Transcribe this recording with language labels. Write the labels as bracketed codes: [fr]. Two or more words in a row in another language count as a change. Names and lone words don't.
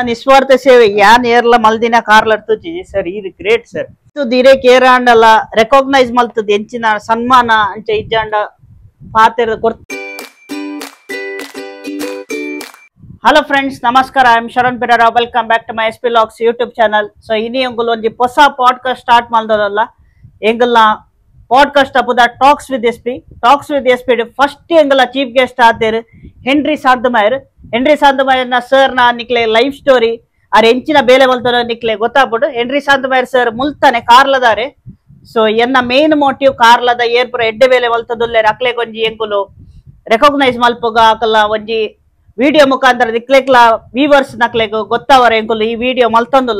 [tcy] ನಿಸ್ವಾರ್ಥ ಸೇವೆ ಯಾನ್ ಏರ್ಲ ಮಲ್ದಿನ ಕಾರ್ಲರ್ತುಜಿ ಸರ್ ಇದು ಗ್ರೇಟ್ ಸರ್ ಧೀರೆ ಕೇರಾಂಡಲ ರೆಕಾಗ್ನೈಸ್ ಮಲ್ತದ ಎಂಚಿನ ಸನ್ಮಾನ ಅಂಚ ಇಜ್ಜಾಂಡ ಪಾತೆರ ಕೊರ್ತ. [en] Hello friends, ನಮಸ್ಕಾರ. I am Sharan Pereira. Welcome back to my SP Vlogs YouTube channel. [tcy] ಸೊ ಇನಿ ಎಂಗುಲು ಒಂಜಿ ಹೊಸ ಪಾಡ್ಕಾಸ್ಟ್ ಸ್ಟಾರ್ಟ್ ಮಲ್ದಲ್ಲ. ಎಂಗಲ್ನ ಪಾಡ್ಕಾಸ್ಟ್ ಅಪುದ ಟಾಕ್ಸ್ ವಿತ್ SP. ಟಾಕ್ಸ್ ವಿತ್ SP ಫಸ್ಟ್ ಎಂಗಲ [en] chief guest [tcy] ಆತೇರು ಹೆನ್ರಿ ಸಾಂತಮಾಯರ್. ಹೆನ್ರಿ ಸಾಂತಮಾಯರ್ನ ಸರ್ನ ನಿಕ್ಲೆ [en] life story [tcy] ಆರ್ ಎಂಚಿನ ಬೇಲೆ ಮಲ್ತದ ನಿಕ್ಲೆ ಗೊತ್ತಾಗ್ಬಿಡು. ಹೆನ್ರಿ ಸಾಂತಮಾಯರ್ ಸರ್ ಮುಲ್ತಾನೆ ಕಾರ್ಲದಾರೆ. ಸೊ ಎನ್ನ [en] main motive [tcy] ಕಾರ್ಲದ ಏರ್ಪುರ ಎಡ್ಡೆ ಬೇಲೆ ಮಲ್ತದುಲ್ಲೆ ಅಕ್ಲೆ ಒಂಜಿ ಎಂಕುಲು ರೆಕಾಗ್ನೈಸ್ ಮಲ್ಪುಗ ಅಕಲ್ಲ ಒಂಜಿ ವಿಡಿಯೋ ಮುಖಾಂತರ ನಿಕ್ಲೆಕ್ಲ ವೀವರ್ಸ್ ನಕ್ಲೆಗ್ ಗೊತ್ತಾವರ ಎಂಕುಲು ಈ ವಿಡಿಯೋ ಮಲ್ತಂದುಲ್ಲ.